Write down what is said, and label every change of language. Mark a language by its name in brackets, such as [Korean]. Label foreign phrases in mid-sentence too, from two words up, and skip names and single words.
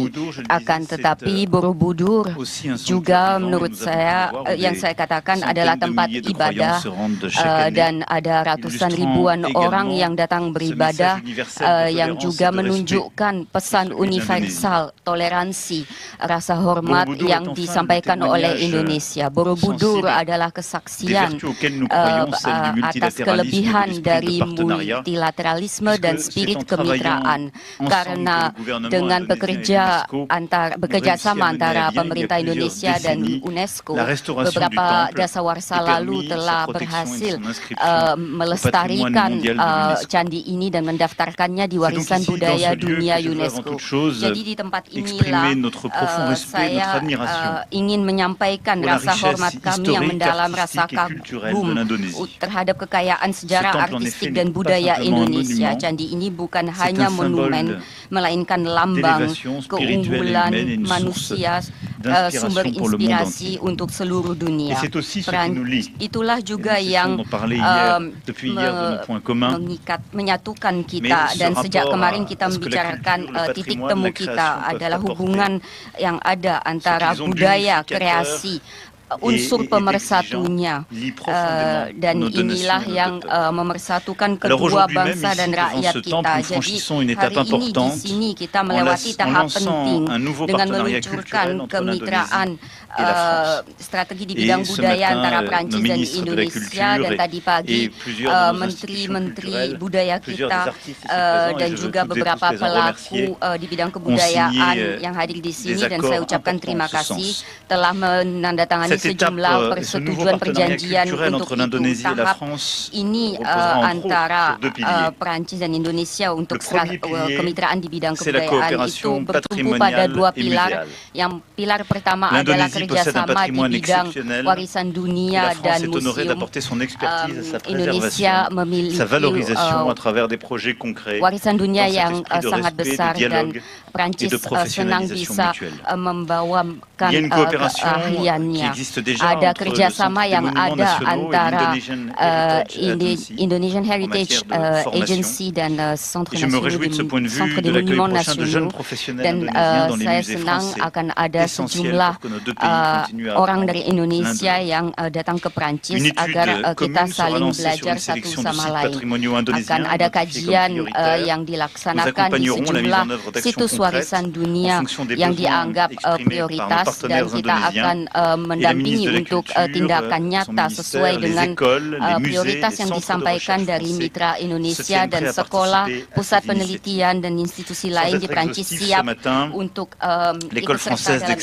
[Indonesian] Akan tetapi Borobudur juga menurut saya yang saya katakan adalah tempat ibadah dan ada ratusan ribuan orang yang datang beribadah yang juga menunjukkan pesan universal toleransi, rasa hormat yang disampaikan oleh Indonesia. Borobudur adalah kesaksian atas kelebihan dari dari [French] de partenariat. [Indonesian] multilateralisme dan [French] Puisque [Indonesian] spirit [French] c'est en travaillant [Indonesian] kemitraan. [French] ensemble [Indonesian] Karena [French] que le gouvernement [Indonesian] dengan [French] indonésien et l'UNESCO [Indonesian] bekerjasama [French] ont réussi à mener [Indonesian] antara [French] à bien, il y a [Indonesian] pemerintah [French] plusieurs [Indonesian] Indonesia dan [French] décennies, [Indonesian] UNESCO, [French] la restauration du [Indonesian] beberapa [French] temple [Indonesian] dasawarsa [French] et [Indonesian] lalu [French] permis [Indonesian] telah [French] sa protection et [Indonesian] berhasil [French] son inscription au patrimoine [Indonesian] melestarikan [French] mondial de l'UNESCO. [Indonesian] candi ini dan mendaftarkannya di [French] C'est donc [Indonesian] warisan [French] ici, [Indonesian] budaya [French] dans ce lieu, [Indonesian] dunia [French] que je veux avant [Indonesian] UNESCO. [French] toute chose [Indonesian] Jadi di tempat [French] exprimer [Indonesian] inilah [French] notre profond respect, notre [Indonesian] saya [French] admiration [Indonesian] ingin menyampaikan [French] pour la [Indonesian] rasa [French] richesse [Indonesian] hormat kami yang [French] historique, [Indonesian] mendalam, rasa [French] artistique et culturelle [Indonesian] kagum [French] de l'Indonésie. [Indonesian] terhadap kekayaan sejarah, [French] Ce temple, en [Indonesian] artistik [French] effet, [Indonesian] dan [French] n'est pas [Indonesian] budaya [French] simplement un [Indonesian] Indonesia. [French] monument, [Indonesian] Candi ini bukan [French] c'est [Indonesian] hanya [French] un symbole [Indonesian] monumen, melainkan lambang [French] d'élévation spirituelle et [Indonesian] keunggulan [French] humaine et une [Indonesian] manusia, [French] d'inspiration [Indonesian] sumber [French] pour le monde [Indonesian] inspirasi untuk seluruh [French] Et [Indonesian] dunia. [French] c'est aussi ce qui nous lie. [Indonesian] Itulah juga [French] Et nous [Indonesian] yang [French] cessons d'en parler hier, depuis hier de nos points communs. [Indonesian] menyatukan kita, [French] Mais ce [Indonesian] dan sejak [French] rapport [Indonesian] kemarin [French] à [Indonesian] kita [French] ce que la [Indonesian] membicarakan [French] culture, le [Indonesian] titik [French] patrimoine, [Indonesian] temu [French] la [Indonesian] kita [French] création peuvent [Indonesian] adalah [French] apporter. [Indonesian] hubungan yang ada antara [French] qu'ils ont [Indonesian] budaya, [French] d'unificateur [Indonesian] kreasi, unsur [French] et [Indonesian] pemersatunya, [French] d'exigeant lie profondément [Indonesian] dan [French] nos deux nations [Indonesian] inilah [French] et nos [Indonesian] yang [French] deux peuples. [Indonesian] memersatukan [French] Alors [Indonesian] kedua [French] aujourd'hui même, [Indonesian] bangsa [French] ici, [Indonesian] dan [French] devant [Indonesian] rakyat [French] ce [Indonesian] kita. [French] temple, nous [Indonesian] Jadi [French] franchissons une [Indonesian] hari [French] étape [Indonesian] ini di [French] importante [Indonesian] sini kita melewati tahap [French] lançant [Indonesian] penting [French] un nouveau [Indonesian] dengan [French] partenariat [Indonesian] meluncurkan [French] culturel entre [Indonesian] kemitraan [French] l'Indonésie et la France. [Indonesian] strategi di [French] Et [Indonesian] bidang [French] ce [Indonesian] budaya [French] matin, [Indonesian] antara [French] nos [Indonesian] Prancis dan [French] ministres de la [Indonesian] Indonesia, [French] Culture [Indonesian] dan tadi pagi [French] et plusieurs de nos [Indonesian] menteri-menteri [French] institutions [Indonesian] budaya [French] plusieurs [Indonesian] kita [French] des artistes ici présents, et [Indonesian] dan [French] je veux [Indonesian] juga [French] toutes et [Indonesian] beberapa [French] tous les en [Indonesian] pelaku [French] remercier, [Indonesian] di bidang kebudayaan [French] signé, [Indonesian] yang hadir di sini, [French] des [Indonesian] dan saya [French] accords [Indonesian] ucapkan terima [French] importants en ce [Indonesian] kasih [French] sens. [Indonesian] telah menandatangani [French] Cette étape, [Indonesian] sejumlah [French] ce nouveau [Indonesian] persetujuan [French] partenariat [Indonesian] perjanjian [French] culturel [Indonesian] untuk [French] entre [Indonesian] itu. [French] l'Indonésie et la [Indonesian] Tahap [French] France [Indonesian] ini [French] reposera entre [Indonesian] antara [French] autres sur deux piliers. [Indonesian] Prancis dan Indonesia untuk [French] Le premier pilier, [Indonesian] kemitraan di bidang [French] c'est la [Indonesian] kebudayaan itu [French] coopération [Indonesian] bertumpu pada [French] patrimoniale [Indonesian] dua [French] et [Indonesian] pilar. [French] muséale. [Indonesian] Yang pilar pertama adalah [French] L'Indonésie possède un [Indonesian] kerjasama di [French] patrimoine [Indonesian] bidang [French] exceptionnel [Indonesian] warisan [French] et [Indonesian] dunia [French] la [Indonesian] dan [French] France est honorée [Indonesian] museum. [French] d'apporter son expertise à sa [Indonesian] Indonesia [French] préservation, [Indonesian] memiliki [French] sa valorisation à travers des projets concrets [Indonesian] warisan dunia [French] dans cet [Indonesian] yang [French] esprit de [Indonesian] sangat [French] respect, de [Indonesian] besar, dan [French] dialogue [Indonesian] Prancis [French] et de [Indonesian] senang [French] professionnalisation [Indonesian] bisa [French] mutuelle. [Indonesian] membawakan [French] Il y a une coopération qui [Indonesian] keahliannya. [French] existe déjà [Indonesian] Ada [French] entre le [Indonesian] kerjasama [French] Centre des [Indonesian] yang [French] Monuments [Indonesian] ada [French] Nationaux et [Indonesian] antara [French] l'Indonesian Heritage Agency [Indonesian] Indonesian [French] en [Indonesian] Heritage [French] matière de formation. [Indonesian] Agency dan Centre [French] Et je me réjouis de ce point de vue [Indonesian] Centre [French] de [Indonesian] des [French] l'accueil [Indonesian] Monuments [French] prochain de jeunes [Indonesian] Nasionaux, [French] professionnels [Indonesian] dan [French] indonésiens dans les [Indonesian] saya [French] musées [Indonesian] senang [French] français. [Indonesian] akan ada [French] Essentiel [Indonesian] sejumlah [French] pour que nos deux pays continuent à [Indonesian] orang [French] apprendre [Indonesian] dari Indonesia [French] l'un de [Indonesian] yang datang ke Prancis [French] Une étude [Indonesian] agar kita [French] commune sera [Indonesian] saling [French] lancée sur [Indonesian] belajar [French] une [Indonesian] satu [French] sélection de [Indonesian] sama [French] sites [Indonesian] lain. [French] patrimoniaux [Indonesian] Akan [French] indonésiens [Indonesian] ada [French] identifiés comme [Indonesian] kajian [French] prioritaires. [Indonesian] yang [French] Nous [Indonesian] dilaksanakan di [French] accompagnerons la mise [Indonesian] sejumlah [French] en œuvre d'actions [Indonesian] situs [French] concrètes [Indonesian] warisan [French] en [Indonesian] dunia [French] fonction des [Indonesian] yang [French] besoins [Indonesian] dianggap [French] exprimés par nos [Indonesian] prioritas, dan [French] partenaires [Indonesian] kita [French] indonésiens. [Indonesian] akan mendampingi [French] ministre de la [Indonesian] untuk [French] Culture, [Indonesian] tindakan [French] son [Indonesian] nyata [French] ministère, [Indonesian] sesuai [French] les [Indonesian] dengan [French] écoles, les musées, [Indonesian] prioritas [French] les [Indonesian] yang [French] centres de [Indonesian] disampaikan [French] recherche [Indonesian] dari [French] français [Indonesian] mitra [French] se [Indonesian] Indonesia [French] tiennent [Indonesian] dan [French] prêts à [Indonesian] sekolah, [French] participer à [Indonesian] pusat [French] ces [Indonesian] penelitian dan institusi [French] Sans [Indonesian] lain [French] être [Indonesian] di Prancis [French] exhaustif, [Indonesian] siap [French] ce matin, [Indonesian] untuk [French] L'école [Indonesian] ikut serta [French] française [Indonesian] dalam